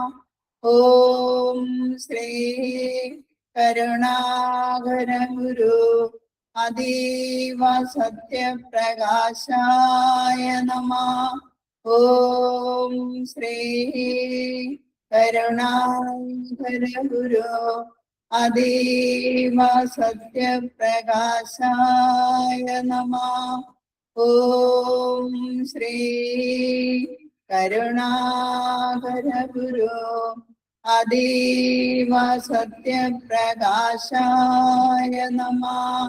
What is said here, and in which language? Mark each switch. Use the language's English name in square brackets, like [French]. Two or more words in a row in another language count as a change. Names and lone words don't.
[Sanskrit] ഓം ശ്രീ കരുണാകര ഗുരു അതീവ സത്യപ്രകാശായ നമഃ. ഓം ശ്രീ കരുണാകര ഗുരു अतीव सत्यप्रकाशाय नमः। ॐ श्री करुणाकर गुरु अतीव सत्यप्रकाशाय नमः।